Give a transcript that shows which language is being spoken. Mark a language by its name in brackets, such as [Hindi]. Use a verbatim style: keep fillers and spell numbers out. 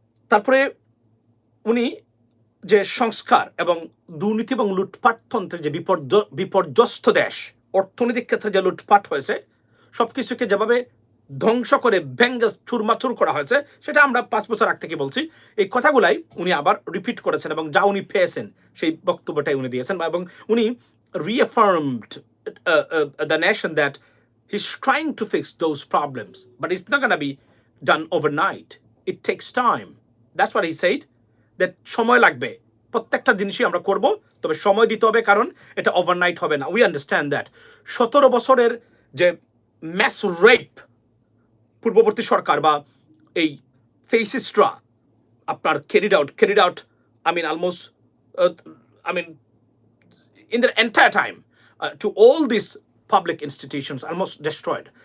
[Bangla] তারপরে উনি যে সংস্কার এবং দুর্নীতি এবং লুটপাটতন্ত্রের যে বিপর্য বিপর্যস্ত দেশ, অর্থনৈতিক ক্ষেত্রে যে লুটপাট হয়েছে, সব কিছুকে যেভাবে ধ্বংস করে ভেঙ্গে চুরমাচুর করা হয়েছে, সেটা আমরা পাঁচ বছর আগ থেকে বলছি। এই কথাগুলাই উনি আবার রিপিট করেছেন, এবং যা উনি পেয়েছেন সেই বক্তব্যটাই উনি দিয়েছেন। বা এবং উনি [English] Reaffirmed the nation that He's trying to fix those problems, but it's not going to be done overnight. It takes time. That's what he said, that [Bangla] সময় লাগবে, প্রত্যেকটা জিনিসই আমরা করব, তবে সময় দিতে হবে, কারণ এটা ওভারনাইট হবে না। [English] We understand that. [Bangla] সতেরো বছরের যে [English] mass rape [Bangla] পূর্ববর্তী সরকার বা এই [English] ফেসিস্টরা আপনার carried out carried out I mean almost I mean in their entire time uh, to all these public institutions almost destroyed.